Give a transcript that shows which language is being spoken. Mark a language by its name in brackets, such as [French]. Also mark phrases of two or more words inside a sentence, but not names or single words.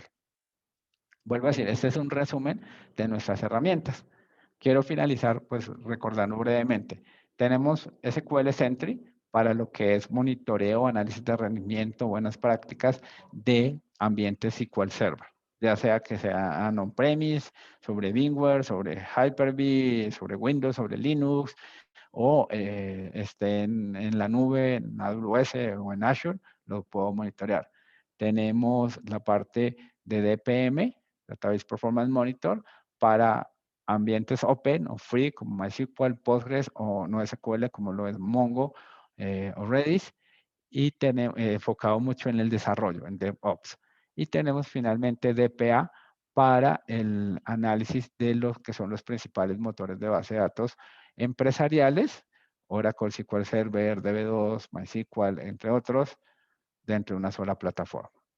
[Spanish] Vuelvo a decir, este es un resumen de nuestras herramientas. Quiero finalizar pues recordando brevemente. Tenemos SQL Sentry para lo que es monitoreo, análisis de rendimiento, buenas prácticas de ambientes SQL Server, ya sea que sea on-premise, sobre VMware, sobre Hyper-V, sobre Windows, sobre Linux, o esté en la nube, en AWS o en Azure, lo puedo monitorear. Tenemos la parte de DPM, Database Performance Monitor, para ambientes open o free como MySQL, Postgres o NoSQL como lo es Mongo o Redis y tenemos enfocado mucho en el desarrollo, en DevOps. Y tenemos finalmente DPA para el análisis de los que son los principales motores de base de datos empresariales, Oracle, SQL Server, DB2, MySQL, entre otros, dentro de una sola plataforma.